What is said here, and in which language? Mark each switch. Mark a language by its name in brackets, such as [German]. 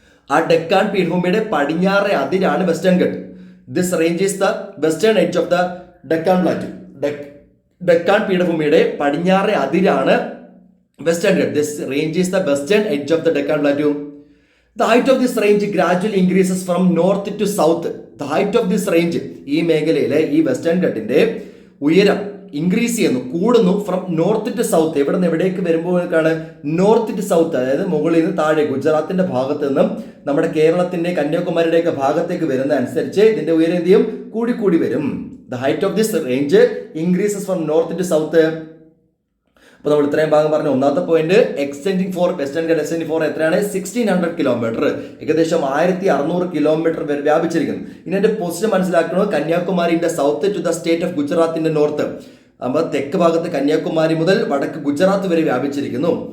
[Malayalam] ആ ഡെക്കാൻ പീഠഭൂമിയുടെ പടിഞ്ഞാറെ അതിരാണ് western Ghat. [English] This range is the western edge of the Deccan plateau. [Malayalam] Deccan പീഠഭൂമിയുടെ പടിഞ്ഞാറെ അതിരാണ് western Ghat. [English] This range is the western edge of the Deccan plateau. The height of this range gradually increases from north to south. The height of this range, [Malayalam] ഈ മേഖലയിലെ ഈ western ഘട്ടിന്റെ ഉയരം increase ചെയ്യുന്നു, കൂടുന്നു. [English] from north to south, [Malayalam] എവിടെ നിന്ന് എവിടേക്ക് വരുമ്പോഴേക്കാണ്? North to south, അതായത് മുകളിൽ നിന്ന് താഴെ ഗുജറാത്തിന്റെ ഭാഗത്ത് നിന്നും നമ്മുടെ കേരളത്തിന്റെ കന്യാകുമാരിയുടെയൊക്കെ ഭാഗത്തേക്ക് വരുന്ന അനുസരിച്ച് ഇതിന്റെ ഉയരം എന്ത് ചെയ്യും? കൂടി വരും. [English] The height of this range increases from north to south. [Malayalam] അപ്പോൾ നമ്മൾ ഇത്രയും ഭാഗം പറഞ്ഞു. ഒന്നാമത്തെ point extending four western Ghat extending four എത്രയാണ്? 1600 കിലോമീറ്റർ, ഏകദേശം 1600 കിലോമീറ്റർ വരെ വ്യാപിച്ചിരിക്കുന്നു. ഇനി എന്റെ പൊസിഷൻ മനസ്സിലാക്കുന്നത് കന്യാകുമാരിന്റെ south to the state of ഗുജറാത്തിന്റെ north. അപ്പോൾ തെക്ക് ഭാഗത്ത് കന്യാകുമാരി മുതൽ വടക്ക് ഗുജറാത്ത് വരെ വ്യാപിച്ചിരിക്കുന്നു.